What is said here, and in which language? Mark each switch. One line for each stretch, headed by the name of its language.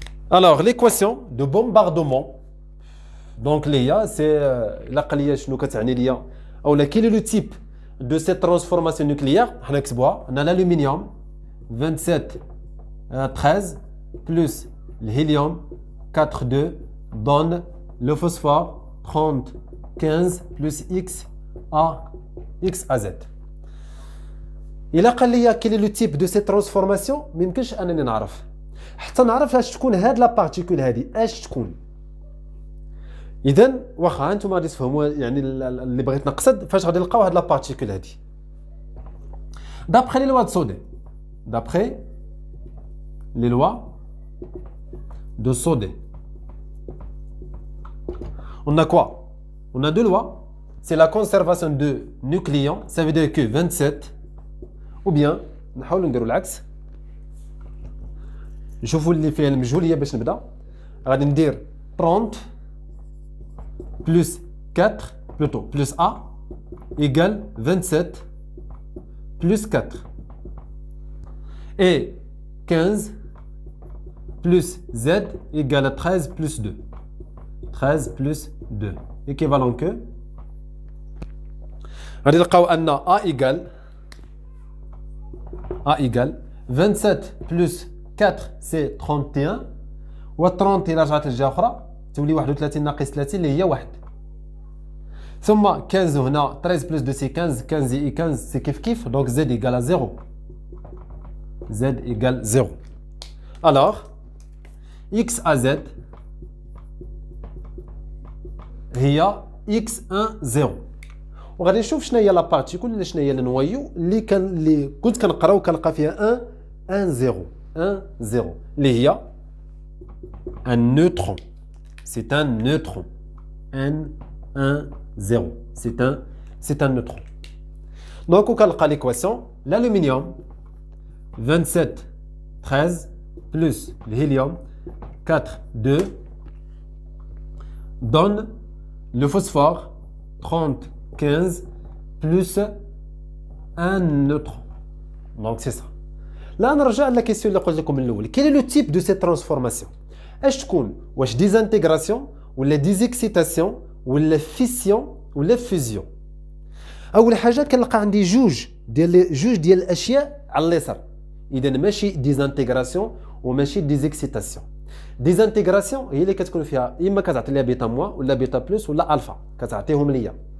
French: Alors, l'équation de bombardement, donc l'IA, c'est la quel est le type de cette transformation nucléaire? On a l'aluminium 27 13 plus l'hélium 4,2 donne le phosphore 30 15 plus X à Z. Il a
Arabic: قال لي
French: quel est le type de cette transformation
Arabic: ما يمكنش انني نعرف حتى نعرف اش تكون هاد لا بارتيكول هادي اش تكون. اذا واخا انتم غادي تفهموا يعني اللي بغيت نقصد فاش غادي نلقاو هاد لا بارتيكول هادي.
French: D'après les lois de Sodé, d'après les lois de Sodé, on a quoi? On a deux lois. C'est la conservation de nucléons, ça veut dire que 27, ou bien,
Arabic: نحاول نديرو العكس. نشوفوا اللي فيها المجهوليه باش نبدا. غادي ندير
French: 30 plus 4 plutôt plus A égale 27 plus 4 et 15 plus Z égale 13 plus 2. 13 plus 2 équivalent que
Arabic: غادي نلقاو ان
French: A égale 27 plus 4 c'est 31
Arabic: و 30 الى رجعت للجهه اخرى تولي 31 ناقص 30 اللي هي 1 ثم 15 هنا
French: 13 plus 2 c'est 15 15 et 15 c'est
Arabic: كيف
French: donc Z égale à 0. Z égale 0. Alors X à Z
Arabic: هي
French: X1 0.
Arabic: وغادي نشوف شنو هي لا بارتيكول ولا شنو هي النويو اللي كنت كنقرا وكنلقى فيها 1 0 اللي هي
French: un neutron. C'est un neutron. N1 0. C'est un neutron. Donc on calque l'équation. L'aluminium 27, 13, plus l'hélium, 4, 2, donne le phosphore, 30, 15, plus un neutron. Donc c'est ça. Là, on revient à la question
Arabic: اللي قلت لكم من الأول.
French: Quel est le type de cette transformation?
Arabic: اش تكون؟ واش désintégration ولا désexcitation ولا fission ولا fusion؟ أول حاجة كنلقى عندي جوج ديال الأشياء على اليسار. إذا ماشي désintégration وماشي désexcitation. désintégration هي اللي كتكون فيها إما كتعطي ليها بيتا موا ولا بيتا بلس ولا ألفا كتعطيهم ليا.